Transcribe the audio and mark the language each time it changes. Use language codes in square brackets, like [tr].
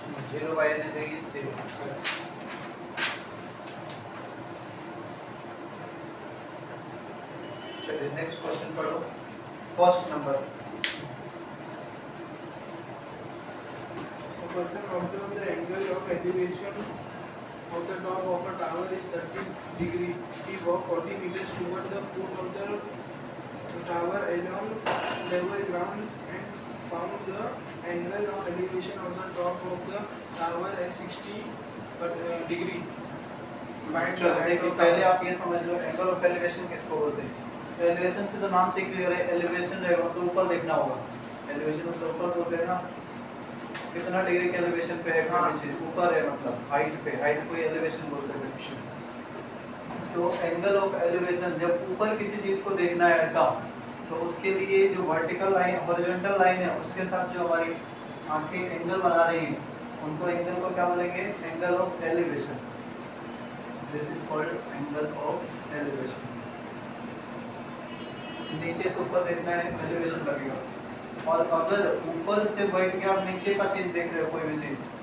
[en] zero by anything is zero [hi] चलिए next question पढ़ो first number [en] A person observe the angle of elevation of the top of a tower is 30 degree. He walked 40 meters toward the foot of the tower along level ground and found the angle of elevation of the top of the tower as 60 degree. Find the [hi] चलो [en] height [hi] देखिए [en] of [hi] पहले [en] tower. [hi] आप ये समझ लो angle of elevation किसको बोलते हैं elevation से तो नाम से क्लियर है एलिवेशन रहेगा तो ऊपर देखना होगा एलिवेशन मतलब ऊपर बोलते हैं ना कितना डिग्री के एलिवेशन पे है हाँ। नीचे ऊपर है मतलब हाइट पे हाइट को एलिवेशन बोलते हैं बेसिकली तो एंगल ऑफ एलिवेशन जब ऊपर किसी चीज को देखना है ऐसा तो उसके लिए जो वर्टिकल लाइन हॉरिजॉन्टल लाइन है उसके साथ जो हमारी आंखें एंगल बना रही हैं उनको एंगल को क्या बोलेंगे angle of elevation [en] this is called angle of elevation [hi] नीचे से ऊपर देखना है एलिवेशन लगेगा और अगर ऊपर से बैठ के आप नीचे का चीज देख रहे हो कोई भी चीज